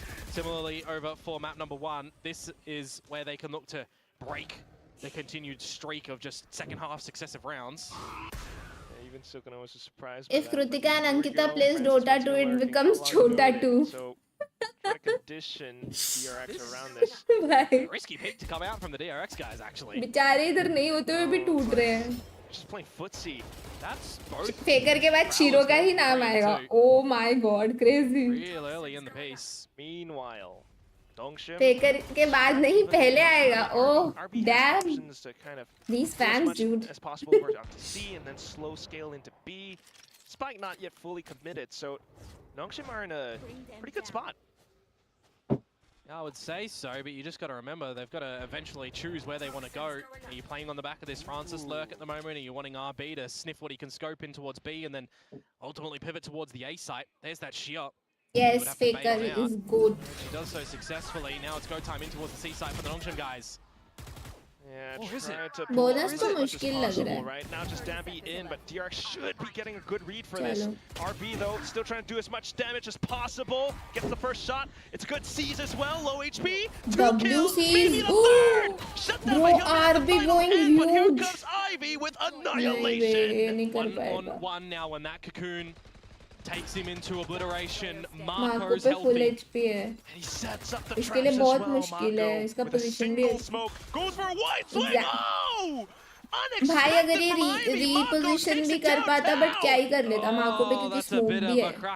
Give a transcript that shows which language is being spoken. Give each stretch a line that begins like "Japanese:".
English: Similarly over for map number 1, this is where they can look to break the continued streak of just second half successive rounds. Even Sukuna was surprised. If Kritika and Ankita plays Dota 2, it becomes Chota 2. So, condition DRX around this. Risky pick to come out from the DRX guys, actually.
Hindi: बेचारे इधर नहीं होते हुए भी टूट रहे हैं.
English: Just playing footsie. That's both.
Hindi: फेकर के बाद शीरो का ही नाम आएगा.
English: Oh my God, crazy. Real early in the piece. Meanwhile, Nongshim.
Hindi: फेकर के बाद नहीं पहले आएगा.
English: Oh, damn. These fans, dude. As possible over to C and then slow scale into B. Spike not yet fully committed, so Nongshim are in a pretty good spot. I would say so, but you just got to remember they've got to eventually choose where they want to go. Are you playing on the back of this Francis lurk at the moment? Are you wanting RB to sniff what he can scope in towards B and then ultimately pivot towards the A site? There's that shear. Yes, Faker is good. She does so successfully. Now it's go time in towards the C site for the Nongshim guys. Yeah, trying to
Hindi: bonus तो मुश्किल लग रहा है.
English: Right now, just Dambi in, but DRX should be getting a good read for this. RB though, still trying to do as much damage as possible. Gets the first shot. It's good C's as well. Low HP. 2 kills. Maybe the third. Shut down by RB going huge. But here comes Ivy with annihilation. 1-on-1 now when that cocoon takes him into obliteration. Marco's
Hindi: पे full
English: helping.
Hindi: HP है.
English: And he sets up the
Hindi: इसके लिए बहुत मुश्किल है. इसका position भी.
English: Goes for a wide swing. Oh!
Hindi: भाई अगर ये reposition भी कर पाता but क्या ही कर लेता मार्को पे क्योंकि smoke भी है.